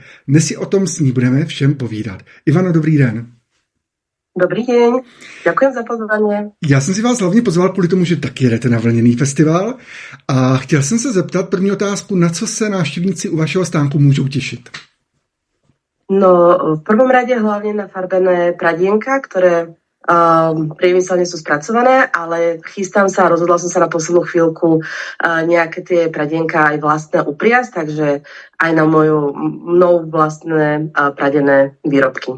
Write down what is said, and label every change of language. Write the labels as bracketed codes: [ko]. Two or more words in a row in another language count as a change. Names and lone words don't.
[cs] Dnes si o tom s ní budeme všem povídat. Ivano, dobrý den. [sk] Dobrý deň, ďakujem za pozvanie. [cs] Já jsem si vás hlavně pozval kvůli tomu, že taky jedete na vlněný festival a chtěl jsem se zeptat první otázku, na co se návštěvníci u vašeho stánku můžou těšit. [sk] No, v prvom rade hlavne na farbené pradienka, ktoré priemyselne sú spracované, ale chystám sa a rozhodla som sa na poslednú chvíľku nejaké tie pradienka aj vlastné upriasť, takže aj na mnou vlastné pradené výrobky.